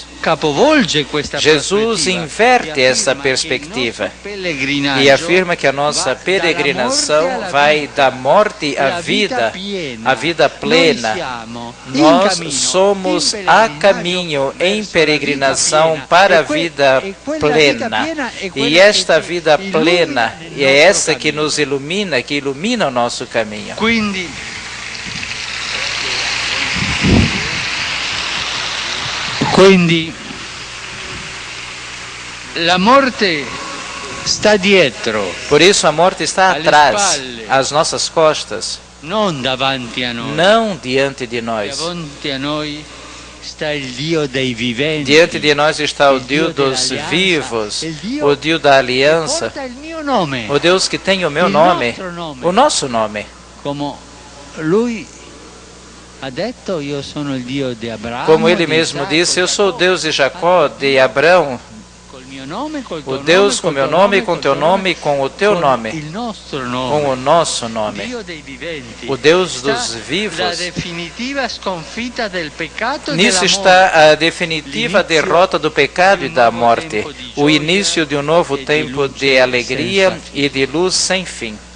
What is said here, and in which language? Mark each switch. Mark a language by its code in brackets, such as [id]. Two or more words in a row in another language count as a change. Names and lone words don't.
[pt] Jesus inverte essa perspectiva e afirma que a nossa peregrinação vai da morte à vida plena. Nós somos a caminho em peregrinação para a vida plena. E esta vida plena é essa que nos ilumina, que ilumina o nosso caminho. [it] Quindi la morte sta dietro. [pt] Por isso a morte está atrás, às nossas costas, [it] não davanti a noi. [pt] Não diante de nós. [it] Davanti a noi está il Dio dei viventi. [pt] Diante de nós está o Deus dos vivos, o Deus da aliança, o Deus que tem o meu nome, o nosso nome. [it] Como lui ha detto, io sono il Dio di Abramo, [pt] como ele mesmo disse, eu sou o Deus de Jacó, de Abraão, o Deus com o meu nome, com o teu nome e com o teu nome, com o nosso nome, o Deus dos vivos. Nisso está a definitiva derrota do pecado e da morte, o início de um novo tempo de alegria e de luz sem fim.